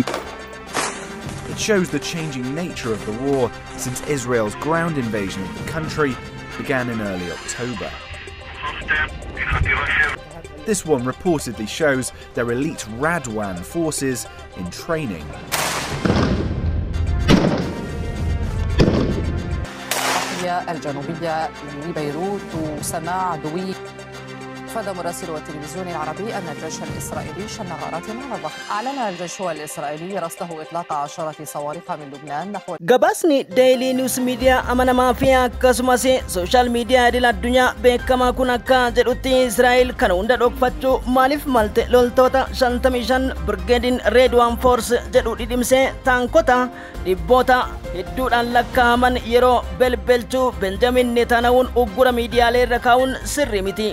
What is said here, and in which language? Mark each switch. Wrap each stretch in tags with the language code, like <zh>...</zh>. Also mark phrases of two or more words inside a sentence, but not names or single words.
<en>it shows the changing nature of the war since Israel's ground invasion of the country began in early October. This one reportedly shows their elite Radwan forces in training.</en> <ar>الجنوبية لبيروت سماع دوي. أفاد مراسل التلفزيون العربي أن الجيش الإسرائيلي شن غارات على الضفة. أعلن الجيش الإسرائيلي رصده إطلاق 10 صواريخ من لبنان نحو</ar> <om>Gabaasni Daily News Media amanamaa fi akkasumas</om> <en>social media</en> <om>idil addunyaa beekamaa kun akka jedhutti Israa'el kana hunda dhokfachuu maaliif malte loltoota 55 Brigadiin Redwan Force jedhu dhidhimsee taankota dhibboota hedduudhaan lakkaa'aman yeroo belbelchuu Benjamin Netanyahuun uggura miidiyaalee irra kaa'uun sirrii miti.</om>